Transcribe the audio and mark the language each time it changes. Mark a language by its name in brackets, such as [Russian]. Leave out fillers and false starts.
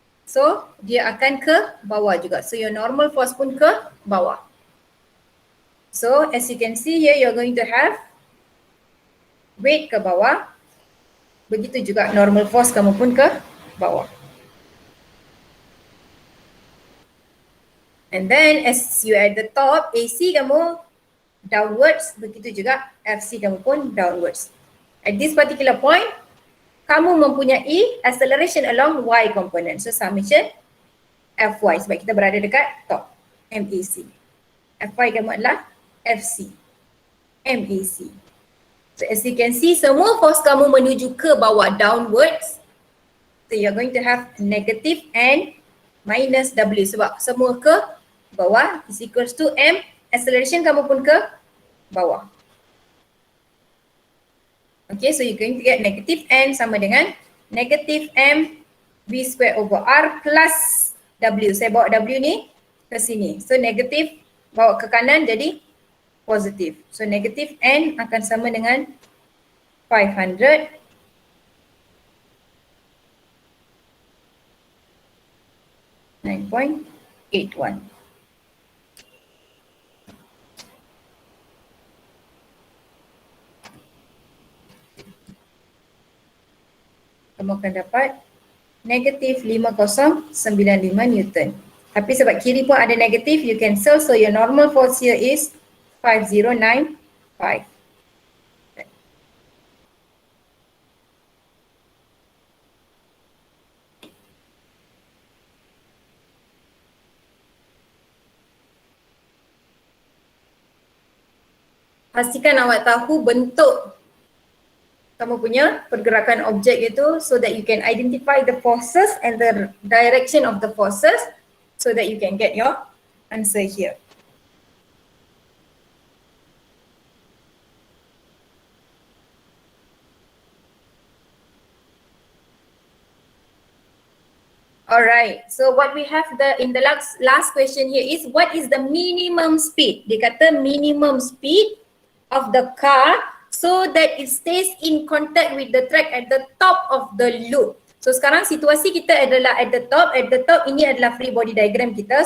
[Malay] So, dia akan ke bawah juga. [English] So, your normal force [Malay] pun ke bawah. [English] So, as you can see here, you're going to have weight [Malay] ke bawah. Begitu juga normal force kamu pun ke bawah. [English] And then as you at the top, AC kamu downwards, [Malay] begitu juga [English] FC kamu pun downwards. At this particular point, [Malay] kamu mempunyai [English] acceleration along Y component. [Malay] So summation Fy sebab kita berada dekat top, MAC. Fy kamu adalah FC, MAC. [English] So as you can see, [Malay] semua force kamu menuju ke bawah, [English] downwards. So you're going to have negative and minus W [Malay] sebab semua ke bawah [English] is equals to M. [Malay] Acceleration kamu pun ke bawah. [English] Okay, so you're going to get negative N [Malay] sama dengan [English] negative M V square over R plus W. [Malay] Saya bawa W ni ke sini. So negative bawa ke kanan jadi positif. So negative N akan sama dengan 500 9.81. Kamu akan dapat negatif 5095 Newton. Tapi sebab kiri pun ada negatif, [English] you cancel. So your normal force here is 5095. [Malay] Pastikan awak tahu bentuk kamu punya pergerakan objek itu [English] so that you can identify the forces and the direction of the forces so that you can get your answer here. Alright, so what we have in the last question here is what is the minimum speed? [Malay] Dia kata [English] minimum speed of the car so that it stays in contact with the track at the top of the loop. [Malay] So sekarang situasi kita adalah [English] at the top [Malay] ini adalah free body diagram kita.